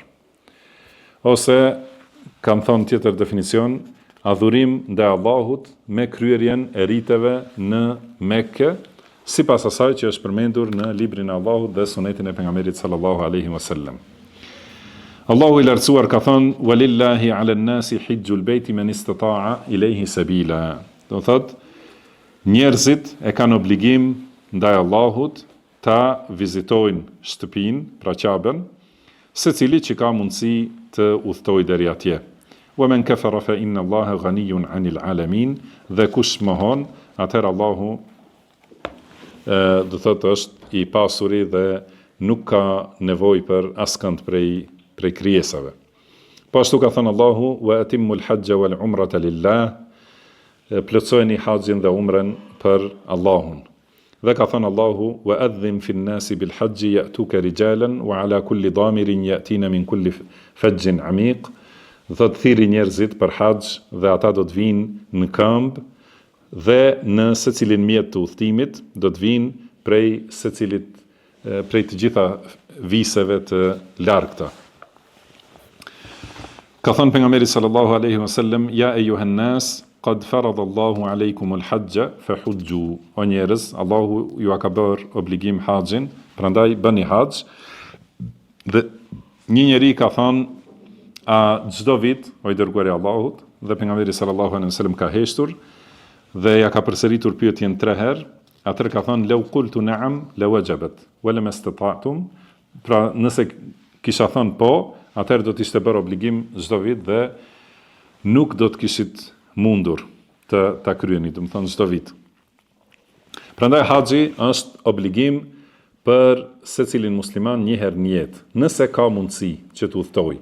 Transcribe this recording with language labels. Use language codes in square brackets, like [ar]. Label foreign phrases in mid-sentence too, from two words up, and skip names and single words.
[sq] Ose kam thonë tjetër definicion, adhurim ndaj Allahut me kryerjen e riteve në Mekke, sipas asaj që është përmendur në librin e Allahut dhe sunetin e pejgamberit [ar] صلى الله عليه وسلم. [sq] Allahu i lartësuar ka thënë: [ar] "ولله على الناس حج البيت من استطاع إليه سبيلا." [sq] Do thotë, njerëzit e kanë obligim ndaj Allahut ta vizitojnë shtëpinë, pra Ka'ben, secili që ka mundësi të udhtojë deri atje. [ar] ومن كفر فإن الله غني عن العالمين, [sq] dhe kush mohon, atëherë Allahu do thotë është i pasuri dhe nuk ka nevojë për askënd prej krijesave. Po ashtu ka thënë Allahu: [ar] "وأتموا الحج والعمرة لله", [sq] plotësojeni haxhin dhe umren për Allahun. Dhe ka thënë Allahu: [ar] "وأذن في الناس بالحج يأتوك رجالا وعلى كل ضامر يأتين من كل فج عميق", [sq] do thotë thirrri njerëzit për haxh dhe ata do të vinë në këmbë dhe në secilin mjet të udhëtimit do të vinë prej të gjitha viseve të largëta. Ka thënë pejgamberi [ar] صلى الله عليه وسلم يا أيها الناس قد فرض الله عليكم الحج فحجوا." [sq] O njerëz, Allahu ju ka bërë obligim haxhin, prandaj bëni haxh. Dhe një njeri ka thënë: "A çdo vit, o i dërguari i Allahut?" Dhe pejgamberi [ar] صلى الله عليه وسلم [sq] ka heshtur dhe ja ka përsëritur pyetjen 3 herë. Atëherë ka thënë: [ar] "لو قلت نعم لوجبت ولم استطعتم." [sq] Pra, nëse kisha thënë po, atëherë do të ishte bërë obligim çdo vit dhe nuk do të kishit mundur ta kryeni, do të thonë çdo vit. Prandaj haxhi është obligim për secilin musliman një herë në jetë, nëse ka mundësi që të udhtojë.